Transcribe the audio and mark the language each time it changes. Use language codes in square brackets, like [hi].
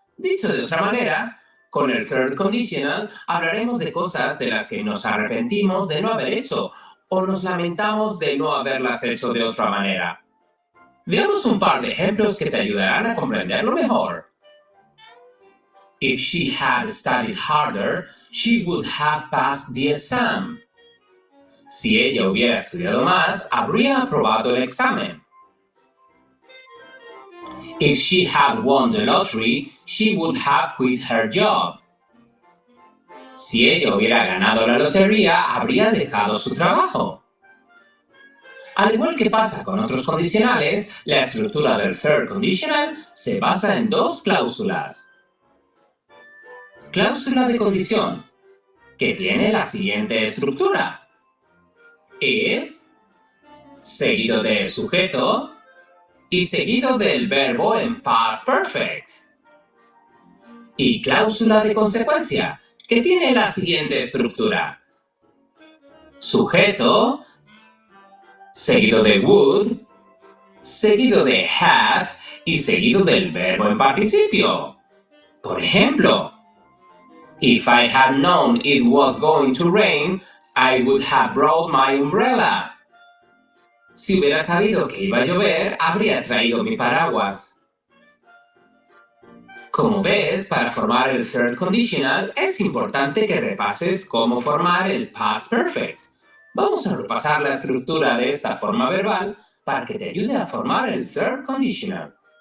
[es] Dicho de otra manera, con el third conditional hablaremos de cosas de las que nos arrepentimos de no haber hecho o nos lamentamos de no haberlas hecho de otra manera. Veamos un par de ejemplos que te ayudarán a comprenderlo mejor. [en] If she had studied harder, she would have passed the exam. [es] Si ella hubiera estudiado más, habría aprobado el examen. [en] If she had won the lottery, she would have quit her job. [es] Si ella hubiera ganado la lotería, habría dejado su trabajo. Al igual que pasa con otros condicionales, la estructura del third conditional se basa en dos cláusulas. Cláusula de condición, que tiene la siguiente estructura. If, seguido de sujeto, y seguido del verbo en past perfect. Y cláusula de consecuencia, que tiene la siguiente estructura. Sujeto, seguido de would, seguido de have y seguido del verbo en participio. Por ejemplo, [en] if I had known it was going to rain, I would have brought my umbrella. [es] Si hubiera sabido que iba a llover, habría traído mi paraguas. Como ves, para formar el third conditional es importante que repases cómo formar el past perfect. Vamos a repasar la estructura de esta forma verbal para que te ayude a formar el third conditional.